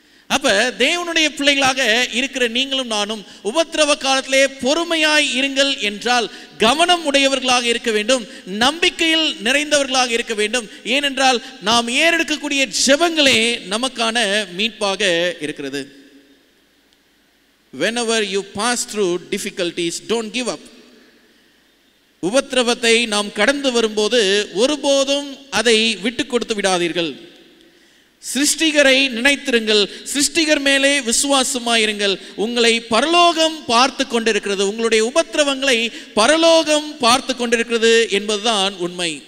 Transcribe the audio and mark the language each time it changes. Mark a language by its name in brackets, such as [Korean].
[Tamil] அப்ப தேவனுடைய பிள்ளைகளாக இருக்கிற நீங்களும் நானும் உபத்திரவ காலத்திலே பொறுமையாய் இருங்கள் என்றால் கவனம் உடையவர்களாக இருக்க வேண்டும், நம்பிக்கையில் நிறைந்தவர்களாக இருக்க வேண்டும். ஏனென்றால் நாம் ஏறெடுக்கக்கூடிய ஜெபங்களே நமக்கான மீட்பாக இருக்கிறது. [English] Whenever you pass through difficulties, don't give up. [Tamil] உபத்திரவத்தை நாம் கடந்து வரும்போது ஒருபோதும் அதை விட்டு கொடுத்து விடாதீர்கள். சிருஷ்டிகரை நினைத்திருங்கள், சிருஷ்டிகர் மேலே விசுவாசமாயிருங்கள். உங்களை பரலோகம் பார்த்து கொண்டிருக்கிறது, உங்களுடைய உபத்திரவங்களை பரலோகம் பார்த்து கொண்டிருக்கிறது என்பதுதான் உண்மை.